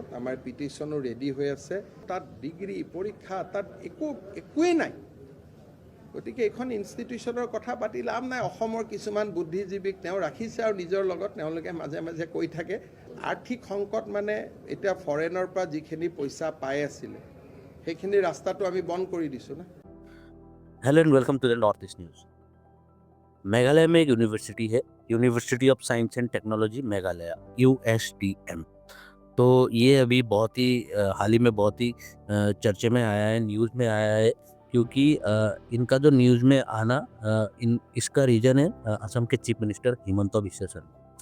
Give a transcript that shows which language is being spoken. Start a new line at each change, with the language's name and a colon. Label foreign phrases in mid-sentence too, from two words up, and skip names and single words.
Assamese: আমাৰ পিটিশ্যনো ৰেডি হৈ আছে। তাত ডিগ্ৰী পৰীক্ষা তাত একোৱেই নাই। গতিকে এইখন ইনষ্টিটিউশ্যনৰ কথা পাতি লাভ নাই। অসমৰ কিছুমান বুদ্ধিজীৱীক তেওঁ ৰাখিছে আৰু নিজৰ লগত তেওঁলোকে মাজে মাজে কৈ থাকে আৰ্থিক সংকট মানে এতিয়া ফৰেনৰ পৰা যিখিনি পইচা পাই আছিলে সেইখিনি ৰাস্তাটো আমি বন্ধ কৰি দিছোঁ না।
English: hello and welcome to the north east news.
Hindi: मेघालय में एक यूनिवर्सिटी है,
English: यूनिवर्सिटी ऑफ साइंस एंड टेक्नोलॉजी मेघालय, USTM।
Hindi: तो ये अभी बहुत ही हाल ही में बहुत ही चर्चे में आया है, न्यूज़ में आया है, क्योंकि इनका जो न्यूज़ में आना इसका रीज़न है असम के
English: chief minister
Hindi: हिमंता बिस्वा शर्मा।